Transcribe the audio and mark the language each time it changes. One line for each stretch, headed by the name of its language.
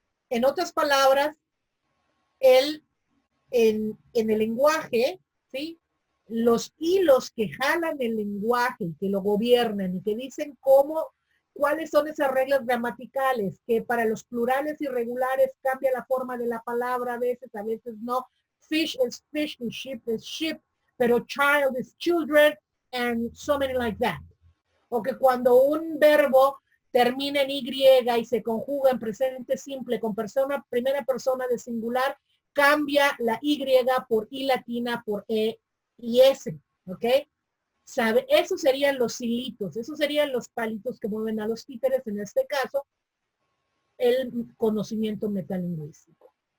Spanish: En otras palabras, en el lenguaje, ¿sí? Los hilos que jalan el lenguaje, que lo gobiernan y que dicen cuáles son esas reglas gramaticales, que para los plurales irregulares cambia la forma de la palabra a veces no.
English: Fish is fish y ship is ship, pero child is children, and so many like that.
Spanish: O que cuando un verbo termina en Y y se conjuga en presente simple con primera persona de singular, cambia la Y por I latina, por E y S, ¿ok? ¿Sabe? Esos serían los hilitos, esos serían los palitos que mueven a los títeres, en este caso, el conocimiento metalingüístico.